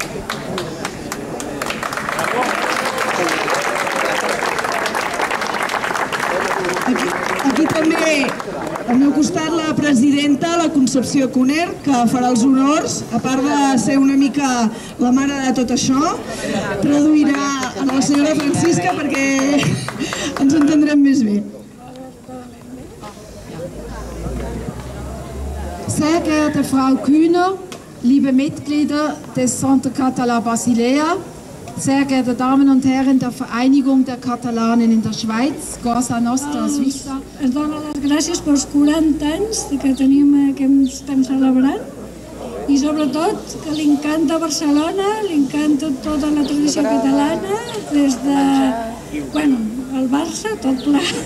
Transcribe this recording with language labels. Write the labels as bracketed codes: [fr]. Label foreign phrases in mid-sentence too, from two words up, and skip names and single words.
[ca] Aquí també, al meu costat, la presidenta, la Concepció Cuner, que farà els honors, a part de ser una mica la mare de tot això, traduirà a la senyora Francisca perquè ens entendrem més bé. [de] Sehr geehrte Frau Kühner, liebe Mitglieder des Centre Català Basilea, sehr geehrte Damen und Herren der Vereinigung der Katalanen in der Schweiz, [ca] Cosa Nostra Suïssa. Es dona les gràcies pels 40 anys que tenim, que estem celebrant, i sobretot que li encanta Barcelona, li encanta tota la tradició catalana, des de, bueno, el Barça, tot ple.